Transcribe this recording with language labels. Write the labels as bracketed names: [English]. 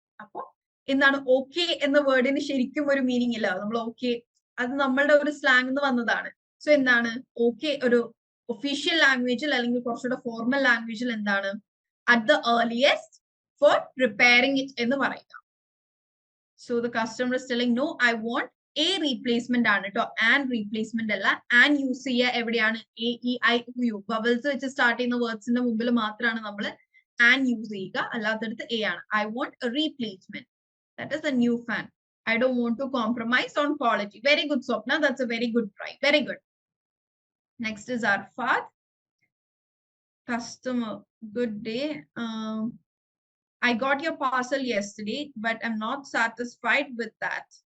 [Malayalam] അപ്പൊ എന്താണ് ഓക്കെ എന്ന വേർഡിന് ശരിക്കും ഒരു മീനിങ് ഇല്ല. നമ്മൾ ഓക്കെ, അത് നമ്മളുടെ ഒരു സ്ലാങ് എന്ന് വന്നതാണ്. സോ എന്താണ് ഓക്കെ ഒരു ഒഫീഷ്യൽ ലാംഗ്വേജിൽ അല്ലെങ്കിൽ കുറച്ചുകൂടെ ഫോർമൽ ലാംഗ്വേജിൽ എന്താണ് [English] at the earliest for repairing it [Malayalam] എന്ന് പറയുക. [English] So the customer is telling no, I want a replacement [Malayalam] ആണ് ട്ടോ, [English] and replacement അല്ല. [Malayalam] and യൂസ് ചെയ്യുക എവിടെയാണ്? a e i o u vowels വെച്ച് സ്റ്റാർട്ട് ചെയ്യുന്ന വേർഡ്സിന്റെ മുമ്പിൽ മാത്രമാണ് നമ്മൾ and യൂസ് ചെയ്യുക, അല്ലാത്തടത്ത് a ആണ്. [English] I want a replacement, that is a new fan. I don't want to compromise on quality. Very good, Swapna, that's a very good try, very good. Next is Arfad. Customer, good day. I got your parcel yesterday, but I'm not satisfied with that.